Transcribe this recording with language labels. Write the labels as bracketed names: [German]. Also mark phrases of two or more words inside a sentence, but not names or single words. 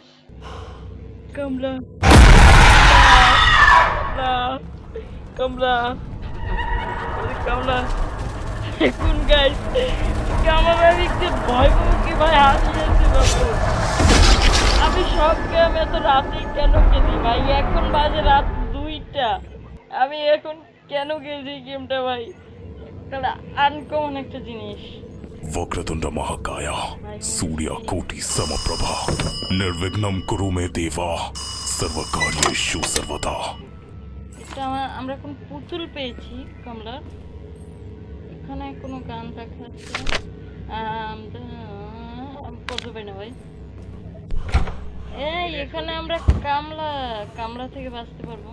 [Bangla] কমলা কমলা কমলা, দেখুন গাইস, আমার দিকে ভয় মুখে ভাই হাসি যাচ্ছে বাবু। আমি সব গেম এত রাতে কেন খেলি ভাই? এখন বাজে রাত 2টা। আমি এখন কেন খেলছি গেমটা ভাই? একটা আনকমন একটা জিনিস [Sanskrit] वक्रतुंड महाकाय [Bangla] ভাই। [Sanskrit] सूर्यकोटि समप्रभा निर्विघ्नं कुरु मे देवा सर्वकार्येषु सर्वदा। [Bangla] এটা আমরা এখন পুতুল পেয়েছি কমলার। এখানে কোনো গান দেখাচ্ছে। আমি পড়তে পারি না ভাই। এই এখানে আমরা কামলা কামলা থেকে বাঁচতে পারবো।